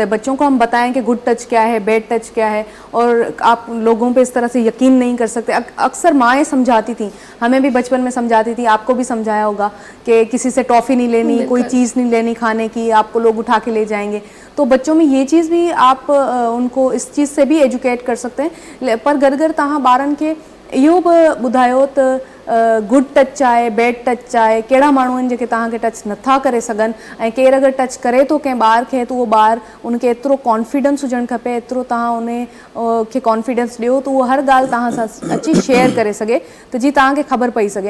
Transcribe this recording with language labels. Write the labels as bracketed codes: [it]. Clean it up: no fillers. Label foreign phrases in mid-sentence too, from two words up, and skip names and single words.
[ur] بچوں کو ہم بتائیں کہ [en] good touch [ur] کیا ہے, [en] bad touch [ur] کیا ہے, اور آپ لوگوں پہ اس طرح سے یقین نہیں کر سکتے. اکثر مائیں سمجھاتی تھیں, ہمیں بھی بچپن میں سمجھاتی تھی, آپ کو بھی سمجھایا ہوگا کہ کسی سے ٹافی نہیں لینی, کوئی چیز نہیں لینی کھانے کی, آپ کو لوگ اٹھا کے لے جائیں گے. تو بچوں میں یہ چیز بھی آپ ان کو اس چیز سے بھی ایجوکیٹ کر سکتے ہیں. پر گھر [sd] तव्हां ॿारनि खे इहो बि ॿुधायो त [en] good touch [sd] आहे, [en] bad touch [sd] आहे, कहिड़ा माण्हू आहिनि जेके तव्हांखे टच नथा करे सघनि, ऐं केरु अगरि टच करे थो कंहिं ॿार खे त उहो ॿार उनखे एतिरो कॉन्फिडेंस हुजणु खपे, एतिरो तव्हां उन खे कॉन्फिडेंस ॾियो त उहो हर ॻाल्हि तव्हां सां अची शेयर करे सघे, त जीअं तव्हांखे ख़बर पई सघे.